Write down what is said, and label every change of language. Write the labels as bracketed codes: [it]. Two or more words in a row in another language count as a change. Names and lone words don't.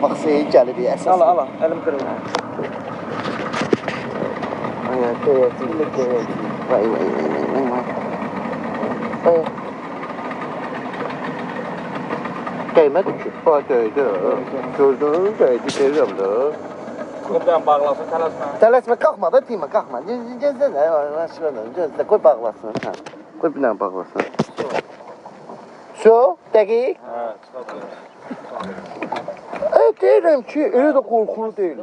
[az] Bak seyir gəlir əsas. [tr] Ala, elim kırıldı. Evet. Vay vay vay vay vay. Vay. Değmedi ki. Bak değdi. Gördün değdi. [az] Deyirəm də. Buradan bağlasın, tələsmə. Tələsmə, qalxma da Tima, qalxma. Gözlə də, gözlə, qoy bağlasın. Hə. Qoy bir dənə bağlasın. So, dəqiq. Hə, çıxacaq. Deyirəm ki, elə də qorxulu deyil.